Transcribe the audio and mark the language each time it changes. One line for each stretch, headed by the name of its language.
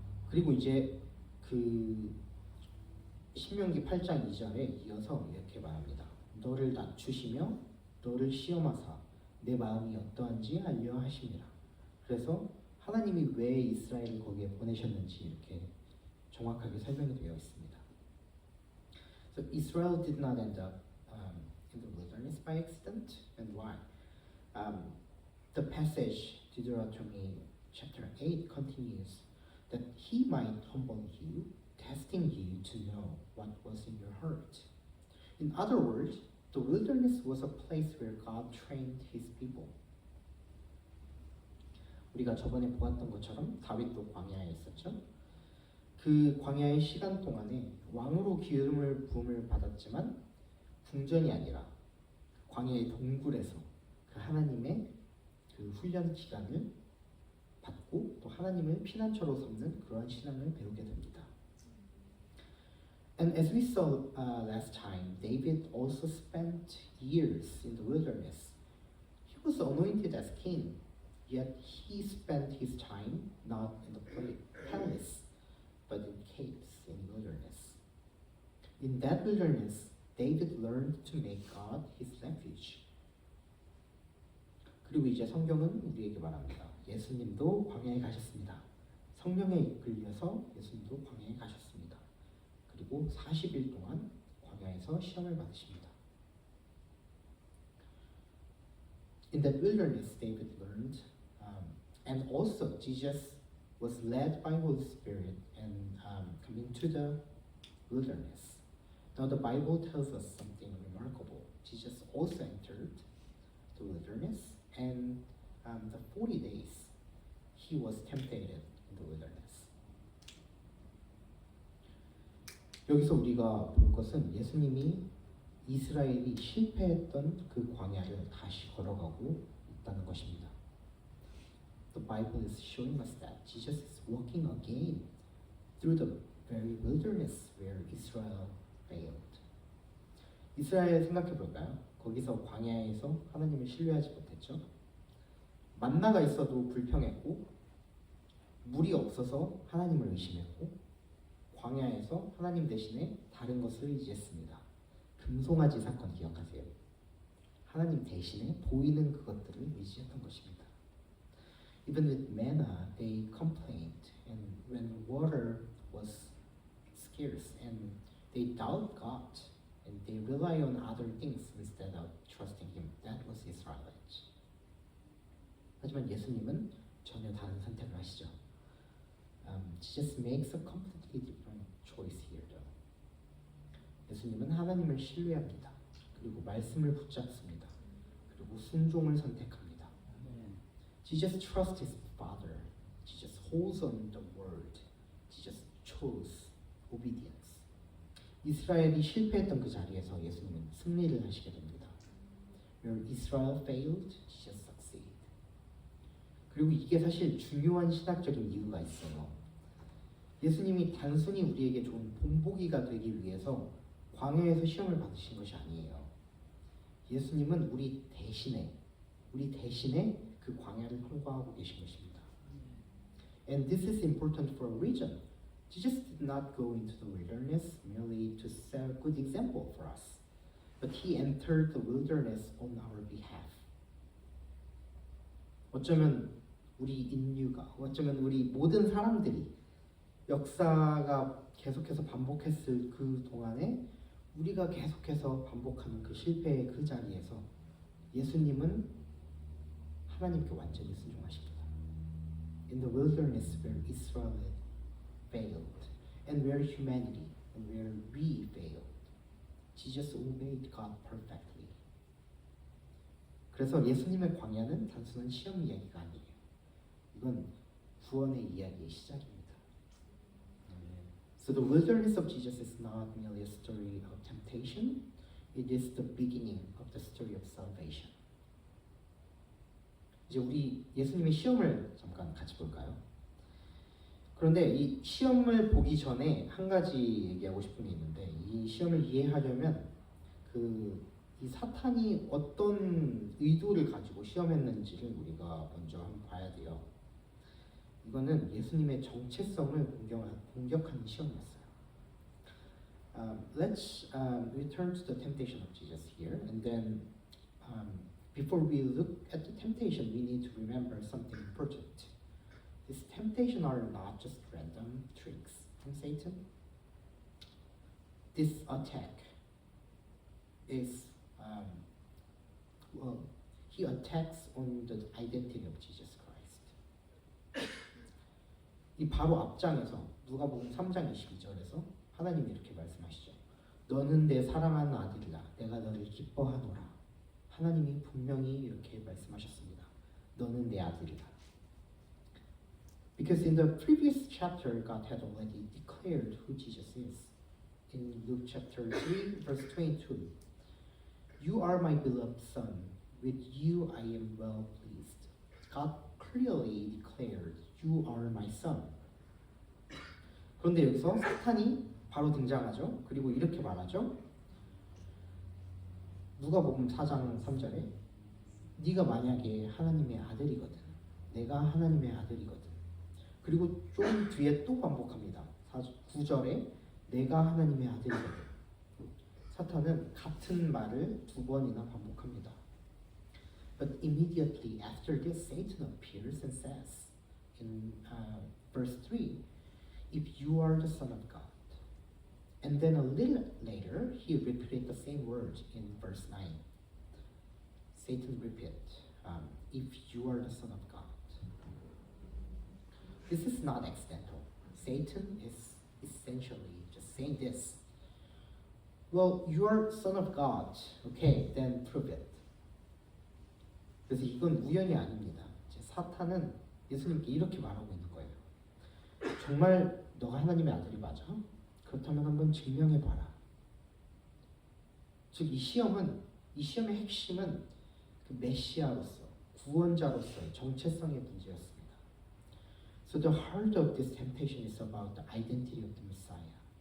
Korean: 그리고 이제 그 신명기 8장 2절에 이어서 이렇게 말합니다. 너를 낮추시며 너를 시험하사 내 마음이 어떠한지 알려 하심이라. 그래서 하나님이 왜 이스라엘을 거기에 보내셨는지 이렇게 정확하게 설명이 되어 있습니다.
English: So Israel did not end up in the wilderness by accident, and why? The passage Deuteronomy chapter 8 continues that He might humble you, testing you to know what was in your heart. In other words, the wilderness was a place where God trained His people.
Korean: 우리가 저번에 보았던 것처럼 다윗도 광야에 있었죠. 그 광야의 시간 동안에 왕으로 기름을 부음을 받았지만 궁전이 아니라 광야의 동굴에서 그 하나님의 그 훈련 기간을 받고 또 하나님을 피난처로 삼는 그러한 신앙을 배우게 됩니다.
English: And as we saw last time, David also spent years in the wilderness. He was anointed as king, yet he spent his time not in the palace, but in caves in wilderness. In that wilderness, David learned to make God his refuge.
Korean: 그리고 이제 성경은 우리에게 말합니다. 예수님도 광야에 가셨습니다. 성령에 이끌려서 예수님도 광야에 가셨습니다. 그리고 40일 동안 광야에서 시험을 받으십니다.
English: In that wilderness, David learned, and also Jesus was led by Holy Spirit and coming to the wilderness. Now the Bible tells us something remarkable. Jesus also entered the wilderness, and the 40 days he was tempted in the wilderness.
Korean: 여기서 우리가 볼 것은 예수님이 이스라엘이 실패했던 그 광야를 다시 걸어가고 있다는 것입니다.
English: The Bible is showing us that Jesus is walking again through the very wilderness where Israel failed.
Korean: 이스라엘 생각해 볼까요? 거기서 광야에서 하나님을 신뢰하지 못했죠. 만나가 있어도 불평했고, 물이 없어서 하나님을 의심했고, 광야에서 하나님 대신에 다른 것을 의지했습니다. 금송아지 사건 기억하세요? 하나님 대신에 보이는 그것들을 의지했던 것입니다.
English: Even with manna, they complained, and when water was scarce, and they doubt God, and they rely on other things instead of trusting Him. That was Israelites.
Korean: 하지만 예수님은 전혀 다른 선택을 하시죠.
English: Jesus makes a completely different choice here, though.
Korean: 예수님은 하나님을 신뢰합니다. 그리고 말씀을 붙잡습니다. 그리고 순종을 선택합니다.
English: Jesus trusts His Father. Jesus holds on the Word. Jesus chose obedience.
Korean: 이스라엘이 실패했던 그 자리에서 예수님은 승리를 하시게 됩니다.
English: Where Israel failed, Jesus succeeded.
Korean: 그리고 이게 사실 중요한 신학적인 이유가 있어요. 예수님이 단순히 우리에게 좋은 본보기가 되기 위해서 광야에서 시험을 받으신 것이 아니에요. 예수님은 우리 대신에 우리 대신에 그 광야를 통과하고 계신 것입니다.
English: And this is important for a reason. Jesus did not go into the wilderness merely to set a good example for us, but he entered the wilderness on our behalf.
Korean: 어쩌면 우리 인류가, 어쩌면 우리 모든 사람들이 역사가 계속해서 반복했을 그 동안에 우리가 계속해서 반복하는 그 실패의 그 자리에서 예수님은 하나님께 완전히 순종하십니다.
English: In the wilderness where Israel failed, and where humanity and where we failed, Jesus obeyed God perfectly.
Korean: 그래서 예수님의 광야는 단순한 시험 이야기가 아니에요. 이건 구원의 이야기의 시작입니다.
English: So the wilderness of Jesus is not merely a story of temptation, it is the beginning of the story of salvation.
Korean: 이제 우리 예수님의 시험을 잠깐 같이 볼까요? 그런데 이 시험을 보기 전에 한 가지 얘기하고 싶은 게 있는데, 이 시험을 이해하려면 이 사탄이 어떤 의도를 가지고 시험했는지를 우리가 먼저 한번 봐야 돼요. 이거는 예수님의 정체성을 공격하는 시험이었어요.
English: Let's return to the temptation of Jesus here, and then before we look at the temptation, we need to remember something important. These temptations are not just random tricks from Satan. This attack is, he attacks on the identity of Jesus Christ.
Korean: 이 바로 앞장에서 누가복음 3장 22절에서 하나님이 이렇게 말씀하시죠. 너는 내 사랑하는 아들이라, 내가 너를 기뻐하노라. 하나님이 분명히 이렇게 말씀하셨습니다. 너는 내 아들이라.
English: Because in the previous chapter, God had already declared who Jesus is. In Luke chapter 3, verse 22, You are my beloved son, with you I am well pleased. God clearly declared, You are my son.
Korean: 그런데 여기서 사탄이 바로 등장하죠. 그리고 이렇게 말하죠. 누가복음 4장 3절에 네가 만약에 하나님의 아들이거든, 내가 하나님의 아들이거든. 그리고 좀 뒤에 또 반복합니다. 9절에 내가 하나님의 아들이거든. 사탄은 같은 말을 두 번이나 반복합니다.
English: But immediately after this, Satan appears and says in verse 3, If you are the Son of God. And then a little later, he repeated the same word in verse 9. Satan repeat, If you are the Son of God. This is not accidental. Satan is essentially just saying this. Well, you are Son of God. Okay, then prove it.
Korean: 그래서 이건 우연이 아닙니다. 사탄은 예수님께 이렇게 말하고 있는 거예요. 정말 너가 하나님의 아들이 맞아? 그렇다면 한번 증명해봐라. 즉, 이 시험의 핵심은 그 메시아로서, 구원자로서의 정체성의 문제였습니다.
English: So the heart of this temptation is about the identity of the Messiah.